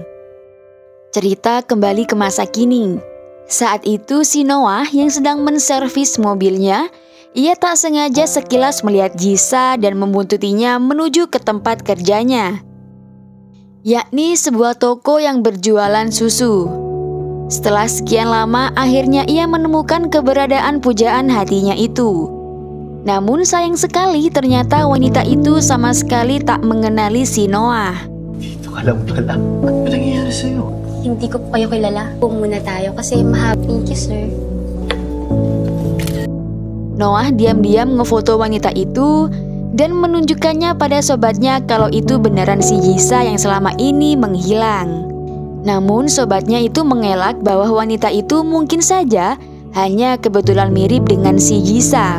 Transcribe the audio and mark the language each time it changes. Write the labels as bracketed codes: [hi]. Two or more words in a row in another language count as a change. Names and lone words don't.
[id] Cerita kembali ke masa kini. Saat itu si Noah yang sedang menservis mobilnya, ia tak sengaja sekilas melihat Jisa dan membuntutinya menuju ke tempat kerjanya, yakni sebuah toko yang berjualan susu. Setelah sekian lama, akhirnya ia menemukan keberadaan pujaan hatinya itu. Namun sayang sekali ternyata wanita itu sama sekali tak mengenali si Noah. [tl] Dito ka lang pala. Ano nangyayari sa'yo? Hindi ko po kayo kilala. Huwag muna tayo kasi mahaba. [en] Thank you, sir. [id] Noah diam-diam ngefoto wanita itu dan menunjukkannya pada sobatnya kalau itu beneran si Jisa yang selama ini menghilang. Namun sobatnya itu mengelak bahwa wanita itu mungkin saja hanya kebetulan mirip dengan si Jisa.